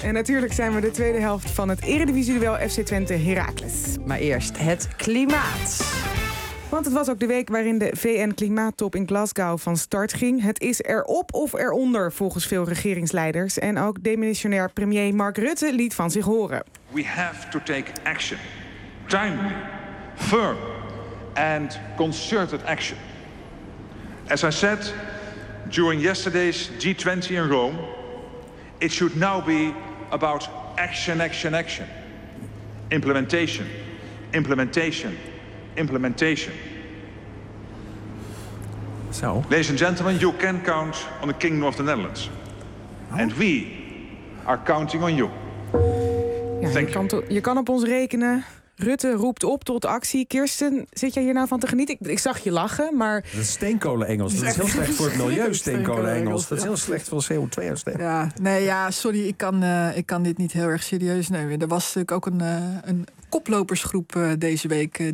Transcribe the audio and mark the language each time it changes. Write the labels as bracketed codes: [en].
[nl] En natuurlijk zijn we de tweede helft van het Eredivisie-duel FC Twente Heracles. Maar eerst het klimaat. Want het was ook de week waarin de VN-klimaattop in Glasgow van start ging. Het is erop of eronder, volgens veel regeringsleiders. En ook demissionair premier Mark Rutte liet van zich horen. [en] We have to take action. Timely, firm and concerted action. As I said during yesterday's G20 in Rome, it should now be about action, action, action. Implementation, implementation, implementation. So. Ladies and gentlemen, you can count on the Kingdom of the Netherlands. Oh. And we are counting on you. [nl] Ja, je kan op ons rekenen. Rutte roept op tot actie. Kirsten, zit jij hier nou van te genieten? Ik zag je lachen, maar... Dat is steenkolen-Engels. Dat is heel slecht voor het milieu, steenkolen-Engels. Dat is heel slecht voor CO2-uitstoot. Ja, nee, ja, sorry, ik kan dit niet heel erg serieus nemen. Er was natuurlijk ook een koplopersgroep deze week.